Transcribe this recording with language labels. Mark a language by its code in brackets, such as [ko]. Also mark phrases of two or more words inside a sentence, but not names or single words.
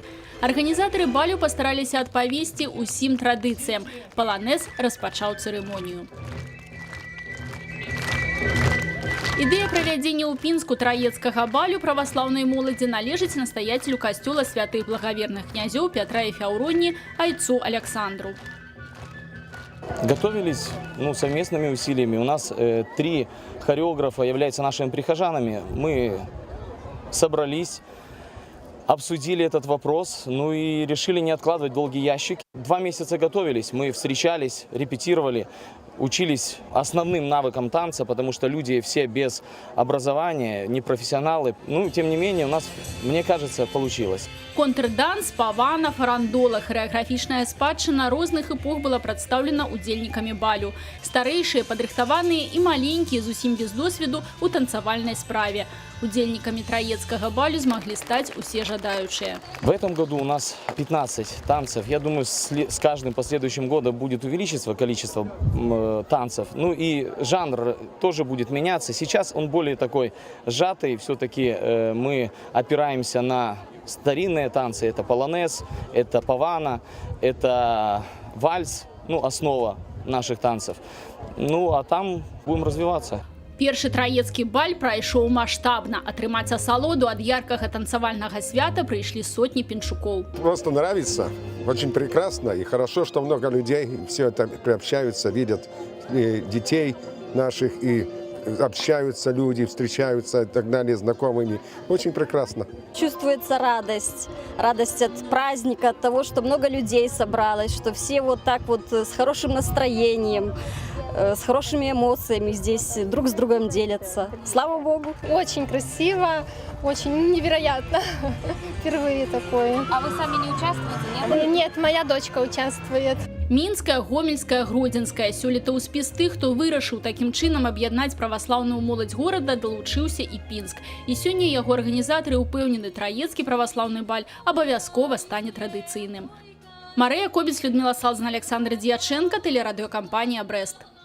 [be] Арганізатары балю пастараліся адпавесці ўсім традыцыям. Паланез распачаў цырымонію. Ідэя правядзення ў Пінску траецкага балю праваслаўнай моладзі належыць настаяцелю касцёла святых благаверных князёў Пятра и Фяўроні айцу Александру. [ru] Готовились совместными усилиями. У нас 3 хореографа являются нашими прихожанами. Мы собрались, обсудили этот вопрос, и решили не откладывать долгий ящик. 2 месяца готовились, мы встречались, репетировали, учились основным навыкам танца, потому что люди все без образования, не профессионалы. Тем не менее, у нас, мне кажется, получилось. [be] Контрданс, павана, фарандола, хореаграфічная спадчына розных эпох была прадстаўлена удзельнікамі балю. Старэйшыя, падрыхтаваныя і маленькія, зусім без досведу у танцавальнай справе. Удзельнікамі траецкага балю змаглі стаць усе жадаючыя. [ru] В этом году у нас 15 танцев. Я думаю, с каждым последующим годом будет увеличиваться количество танцев. И жанр тоже будет меняться. Сейчас он более такой сжатый. Все-таки мы опираемся на старинные танцы. Это полонез, это павана, это вальс, основа наших танцев. А там будем развиваться. [be] Першы траецкі баль прайшоў маштабна. Атрымаць асалоду ад яркага танцавальнага свята прыйшлі сотні пенчукоў. [ru] Просто нравится, очень прекрасно и хорошо, что много людей все это приобщаются, видят детей наших и общаются люди, встречаются и так далее, знакомыми. Очень прекрасно. Чувствуется радость. Радость от праздника, от того, что много людей собралось, что все вот так вот с хорошим настроением, с хорошими эмоциями здесь друг с другом делятся. Слава Богу! Очень красиво, очень невероятно. Впервые такое. А вы сами не участвуете, нет? Нет, моя дочка участвует. [be] Мінская, Гомельская, Гродзенская. Сёлета ў спіс тых, хто вырашыў такім чынам аб'яднаць праваслаўную моладзь горада, далучыўся і Пінск. І сёння яго арганізатары ўпэўнены, траецкі праваслаўны баль абавязкова стане традыцыйным. [ru] Марыя Кобец, Людмила Салзан, Александр Дьяченко, телерадиокомпания «Брест».